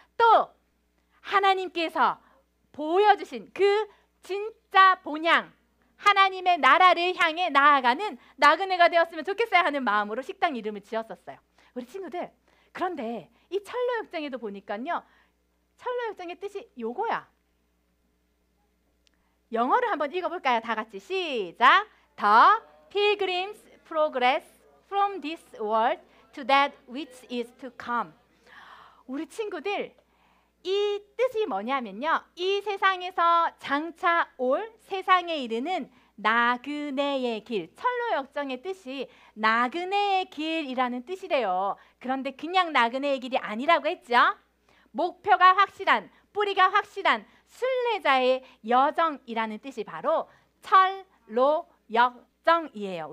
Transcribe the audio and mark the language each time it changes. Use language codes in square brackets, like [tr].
[ko] 또 하나님께서 보여주신 그 진짜 본향 하나님의 나라를 향해 나아가는 나그네가 되었으면 좋겠어요 하는 마음으로 식당 이름을 지었었어요. 우리 친구들, 그런데 이 철로역정에도 보니까요, 철로역정의 뜻이 요거야. 영어를 한번 읽어볼까요? 다 같이 시작. [en] The pilgrim's progress from this world to that which is to come. [ko] 우리 친구들, 이 뜻이 뭐냐면요, 이 세상에서 장차 올 세상에 이르는 나그네의 길, 철로역정의 뜻이 나그네의 길이라는 뜻이래요. 그런데 그냥 나그네의 길이 아니라고 했죠. 목표가 확실한, 뿌리가 확실한 순례자의 여정이라는 뜻이 바로 철로역정이에요.